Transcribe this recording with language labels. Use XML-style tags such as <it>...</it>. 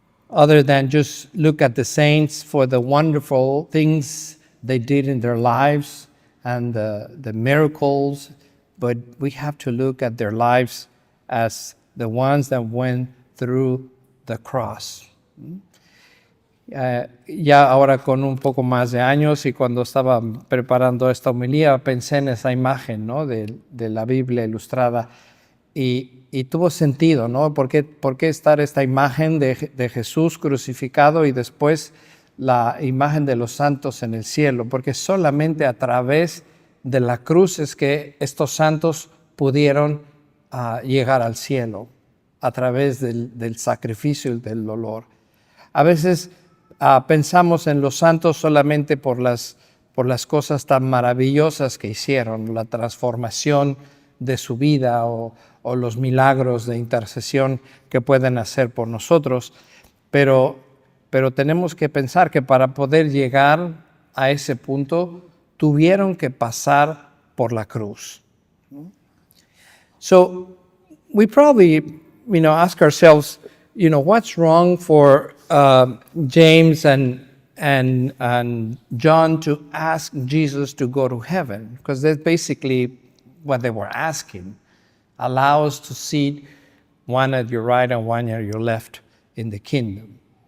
<en>Other than just look at the saints for the wonderful things they did in their lives and the miracles, but we have to look at their lives as the ones that went through the cross.</en> <es>Ya ahora con un poco más de años, y cuando estaba preparando esta homilía, pensé en esa imagen, ¿no? de la Biblia ilustrada, y tuvo sentido, ¿no? ¿Por qué estar esta imagen de Jesús crucificado y después la imagen de los santos en el cielo? Porque solamente a través de la cruz es que estos santos pudieron llegar al cielo. a través del sacrificio y del dolor. A veces pensamos en los santos solamente por las cosas tan maravillosas que hicieron, la transformación de su vida o los milagros de intercesión que pueden hacer por nosotros, pero tenemos que pensar que para poder llegar a ese punto tuvieron que pasar por la cruz.</es> <en>So we probably, ask ourselves, what's wrong for James and John to ask Jesus to go to heaven? Because that's basically what they were asking. Allow us to sit one at your right and one at your left in the kingdom.</en>